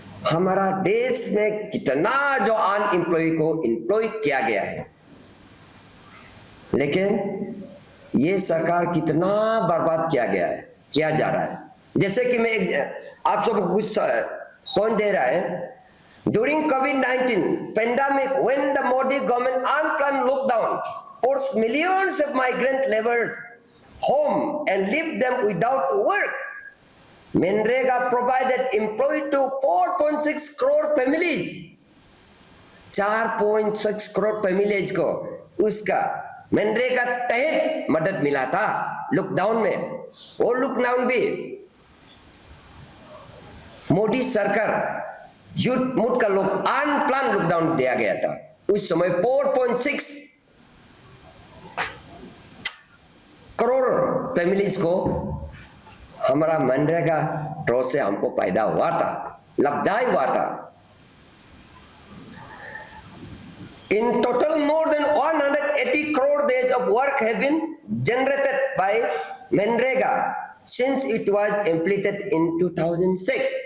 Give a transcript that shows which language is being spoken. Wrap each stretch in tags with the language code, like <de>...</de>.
<hi>हमारा देश में कितना जो अनएम्प्लॉय को एम्प्लॉय किया गया है, लेकिन ये सरकार कितना बर्बाद किया गया है, किया जा रहा है। जैसे कि मैं आप सबको कुछ पॉइंट दे रहा है।</hi> <en>During COVID-19 pandemic, when the Modi government unplanned lockdown forced millions of migrant laborers home and left them without work, MNREGA provided employment to 4.6 crore families.</en> <hi>4.6 crore families को उसका मनरेगा तहत मदद मिला था लॉकडाउन में। और लॉकडाउन भी मोदी सरकार युद्ध मुठ का अनप्लान लॉकडाउन दिया गया था। उस समय 4.6 करोड़ फैमिलीज को हमारा मनरेगा ड्रॉ से हमको फायदा हुआ था, लाभदायक हुआ था।</hi> <en>In total, more than 180 crore days of work have been generated by Manrega since it was implemented in 2006.</en>